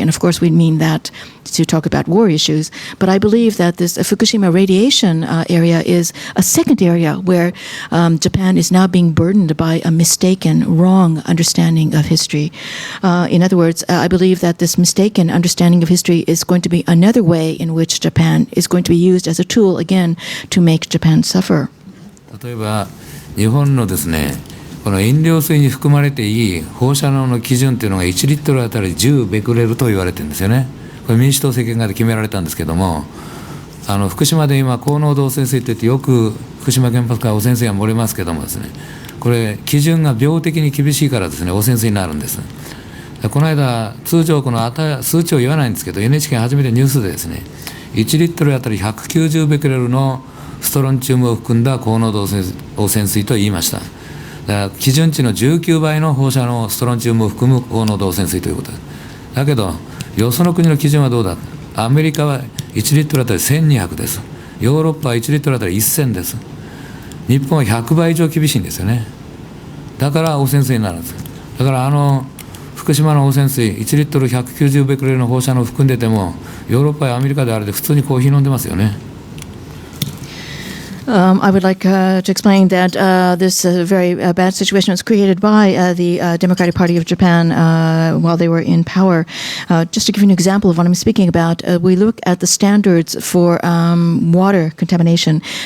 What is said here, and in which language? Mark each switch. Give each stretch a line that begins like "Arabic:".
English: And of course we mean that to talk about war issues. But I believe that this Fukushima radiation area is a second area where Japan is now being burdened by a mistaken, wrong understanding of history. In other words, I believe that this mistaken understanding of history is going to be another way in which Japan is going to be used as a tool again to make Japan suffer.
Japanese: 例えば日本のですね、この飲料水に含まれていい放射能の基準というのが1リットルあたり10ベクレルと言われてるんですよね。これ民主党政権下で決められたんですけども、福島で今高濃度汚染水といってよく福島原発から汚染水が漏れますけどもですね、これ基準が病的に厳しいからですね、汚染水になるんです。この間通常この数値を言わないんですけど NHK が初めてニュースでですね、1リットルあたり190ベクレルのストロンチウムを含んだ高濃度汚染水と言いました。だから基準値の19倍の放射能ストロンチウムを含む高濃度汚染水ということです。だけどよその国の基準はどうだ。アメリカは1リットルあたり1200です。ヨーロッパは1リットルあたり1000です。日本は100倍以上厳しいんですよね。だから汚染水になるんです。だから福島の汚染水1リットル190ベクレルの放射能を含んでてもヨーロッパやアメリカであれで普通にコーヒー飲んでますよね。
English: I would like to explain that this very bad situation was created by the Democratic Party of Japan while they were in power. Just to give you an example of what I'm speaking about, we look at the standards for water contamination.